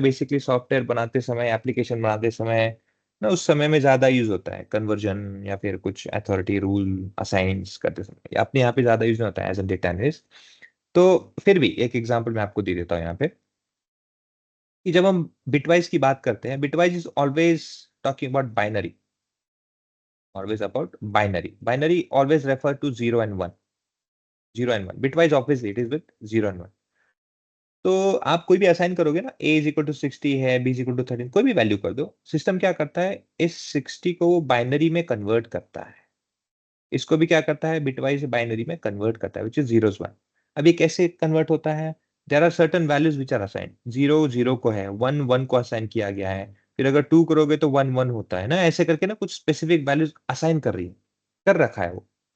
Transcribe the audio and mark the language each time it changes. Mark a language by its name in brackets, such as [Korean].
[Hindi] Basically software बनाते समय, application बनाते समय ना, उस समय में ज्यादा यूज होता है, कन्वर्जन या फिर कुछ अथॉरिटी रूल असाइंस करते समय, अपने यहाँ पे ज्यादा यूज नहीं होता है एज ए डेटा एनालिस्ट। तो फिर भी एक एग्जांपल मैं आपको दे देता हूँ यहाँ पे। कि जब हम बिटवाइज की बात करते हैं, bitwise is always talking about binary, [English] always about binary. Binary always refer to 0 and 1. 0 and 1. Bitwise obviously it is with 0 and 1. [Hindi] तो आप कोई भी असाइन करोगे ना, a इज इक्वल टू 60 है, b इज इक्वल टू 13, कोई भी वैल्यू कर दो, सिस्टम क्या करता है, इस 60 को वो बाइनरी में कन्वर्ट करता है, इसको भी क्या करता है, बिटवाइज बाइनरी में कन्वर्ट करता है, विच इज 0 1. अब ये कैसे कन्वर्ट होता है, there are certain values which are assign, 0 0 को है, 1 1 को असाइन किया गया है, फिर अगर 2 करोगे तो 1 1 होता है ना, ऐसे करके ना कुछ स्पेसिफिक वैल्यूज असाइन कर रखा है वो.